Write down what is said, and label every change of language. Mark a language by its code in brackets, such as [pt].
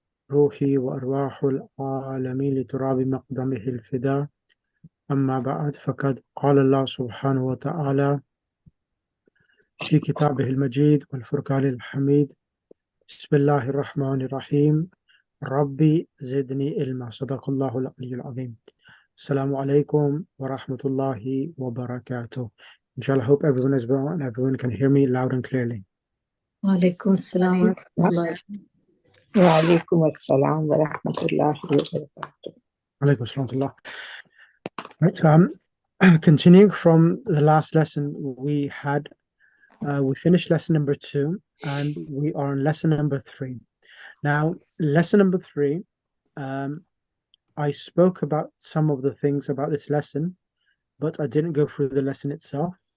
[ar] روحي وأرواح العالمين لتراب مقدمه الفداء أما بعد فقد قال الله سبحانه وتعالى في كتابه المجيد والفرقان الحميد بسم الله الرحمن الرحيم ربي زدني علما صدق الله العلي العظيم. Assalamu alaikum wa rahmatullahi wa barakatuh. [en] Inshallah, I hope everyone is well and everyone can hear me loud and clearly. [ar] وعليكم السلام ورحمة الله. وعليكم السلام ورحمة الله وبركاته. Alaikum assalam. [en] Right, so continuing from the last lesson we had, we finished lesson number 2 and we are on lesson number 3. Now, lesson number 3, I spoke about some of the things about this lesson, but I didn't go through the lesson itself.